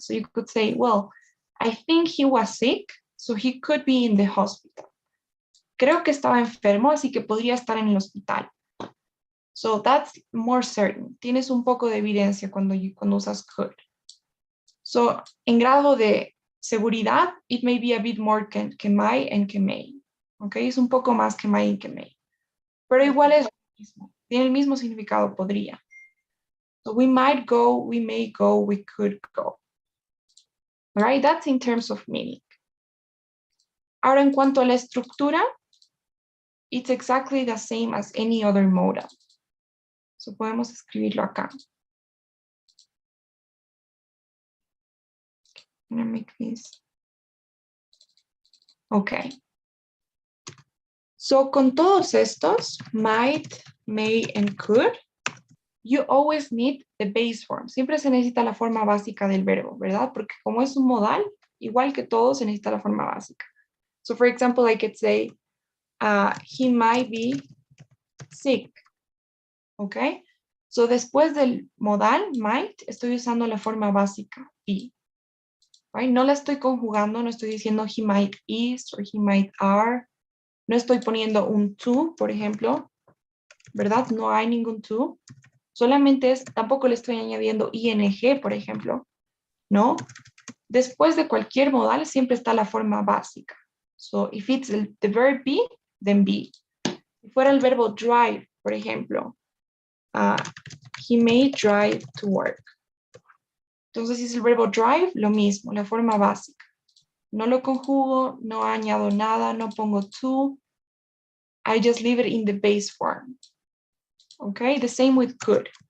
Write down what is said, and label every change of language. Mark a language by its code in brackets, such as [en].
[en] So you could say, well, I think he was sick, so he could be in the hospital. [es] Creo que estaba enfermo, así que podría estar en el hospital. [en] So that's more certain. [es] Tienes un poco de evidencia cuando usas could. So en grado de seguridad, [en] it may be a bit more [es] que might and que may. Okay, es un poco más que might y que may. Pero igual es lo mismo. Tiene el mismo significado, podría. [en] So we might go, we may go, we could go. All right, that's in terms of meaning. [es] Ahora, en cuanto a la estructura, [en] it's exactly the same as any other modal. [es] So podemos escribirlo acá. [en] I'm gonna make this. Okay. So [es] con todos estos, [en] might, may, and could, you always need the base form. [es] Siempre se necesita la forma básica del verbo, ¿verdad? Porque como es un modal, igual que todo, se necesita la forma básica. [en] So for example, I could say, he might be sick. Okay? [es] So después del modal, might, estoy usando la forma básica, be. Right? No la estoy conjugando, no estoy diciendo [en] he might is or he might are. [es] No estoy poniendo un to, por ejemplo, ¿verdad? No hay ningún to. Solamente es, tampoco le estoy añadiendo ing, por ejemplo, ¿no? Después de cualquier modal siempre está la forma básica. [en] So, if it's the verb be, then be. [es] Si fuera el verbo drive, por ejemplo, [en] he may drive to work. [es] Entonces, si es el verbo drive, lo mismo, la forma básica. No lo conjugo, no añado nada, no pongo to. [en] I just leave it in the base form. Okay, the same with could.